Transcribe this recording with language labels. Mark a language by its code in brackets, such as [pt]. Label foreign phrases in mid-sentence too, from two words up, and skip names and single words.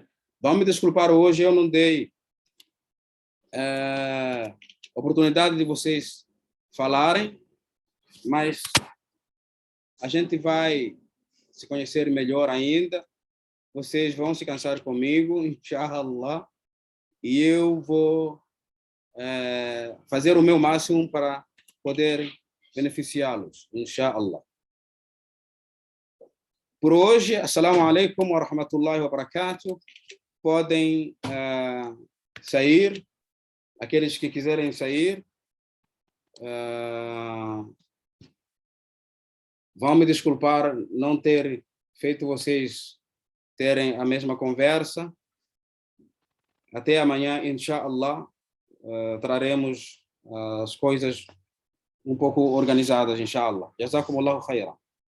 [pt] Vão me desculpar, hoje eu não dei oportunidade de vocês falarem, mas a gente vai se conhecer melhor ainda. Vocês vão se cansar comigo, inshallah, e eu vou fazer o meu máximo para poder beneficiá-los, inshallah. Por hoje, [ar] السلام عليكم ورحمة الله وبركاته. [pt] Podem sair, aqueles que quiserem sair. Vão me desculpar não ter feito vocês terem a mesma conversa. Até amanhã, inshallah, traremos as coisas um pouco organizadas, inshallah. [ar] جزاكم الله خيرا.